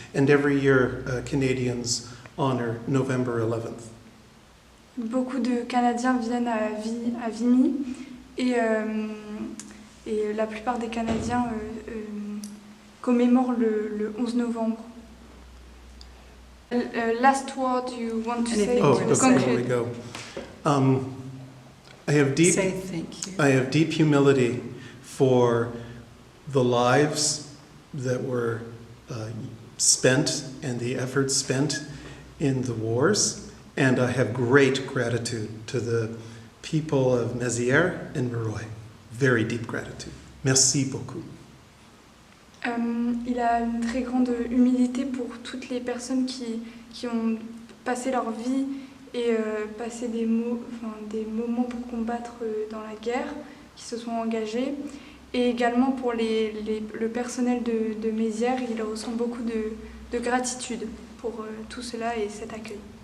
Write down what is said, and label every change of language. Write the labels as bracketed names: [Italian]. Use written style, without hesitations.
[English] And every year, Canadians honor November 11th. [French] Beaucoup de Canadiens viennent à Vimy et la plupart des Canadiens commémorent le 11 novembre. [English] Last word you want to say Oh, to before we conclude? go. I have Say thank you. I have deep humility for the lives that were spent and the efforts spent in the wars, and I have great gratitude to the people of Mézières and Moreuil. Very deep gratitude. [French] Merci beaucoup. Il a une très grande humilité pour toutes les personnes qui ont passé leur vie et passé des moments pour combattre dans la guerre, qui se sont engagés. Et également pour le personnel de Mézières, il ressent beaucoup de gratitude pour tout cela et cet accueil.